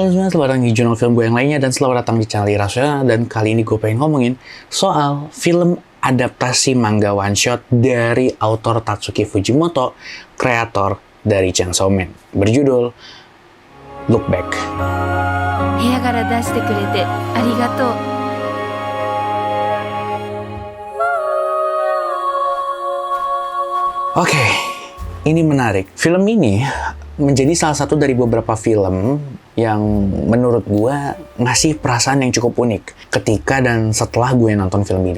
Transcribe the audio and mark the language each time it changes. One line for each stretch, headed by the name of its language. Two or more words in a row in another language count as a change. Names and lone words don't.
Indonesian: selamat datang di jurnal film gue yang lainnya, dan selamat datang di channel Irrasional. Dan kali ini gue pengen ngomongin soal film adaptasi manga
English: one shot
Indonesian: dari autor Tatsuki Fujimoto, kreator dari Chainsaw Man, berjudul Look Back.
Japanese: 部屋から出してくれてありがとう。
Indonesian: Oke, ini menarik. Film ini menjadi salah satu dari beberapa film yang menurut gue ngasih perasaan yang cukup unik ketika dan setelah gue nonton film ini.